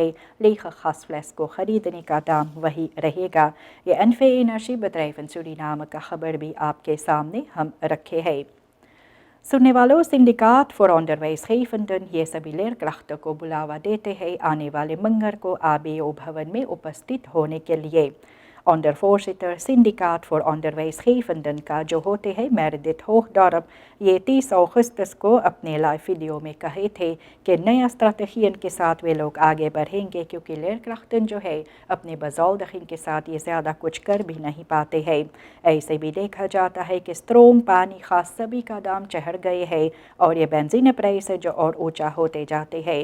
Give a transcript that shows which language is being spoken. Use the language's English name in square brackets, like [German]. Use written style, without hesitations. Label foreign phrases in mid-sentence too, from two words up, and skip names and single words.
[Caribbean Hindustani] लेखा खास फ्लैश को ख़रीदने का दाम वही रहेगा। ये एनफे एनर्जी bedrijven सूरीनाम का खबर भी आपके सामने हम रखे हैं। सुनने वालों, सिंडिकेट फॉर onderwijsgevenden ये सभी लेरक्राफ्टों को बुलावा देते हैं आने वाले मंगर को ABO भवन में उपस्थित होने के लिए। ondervoorzitter Syndicaat voor onderwijsgevenden का जो होते हैं मेरेडिथ होगडॉर्प, ये 30 अगस्त को अपने लाइव वीडियो में कहे थे कि नया स्ट्रैटेजी के साथ वे लोग आगे बढ़ेंगे, क्योंकि लेरक्राफ्टन जो है अपने बजौलदखिन के साथ ये ज़्यादा कुछ कर भी नहीं पाते हैं। ऐसे भी देखा जाता है कि स्ट्रोम, पानी खास सभी का दाम चढ़ गए हैं, और ये [Dutch] benzine prijs [Caribbean Hindustani] जो और ऊंचा होते जाते हैं।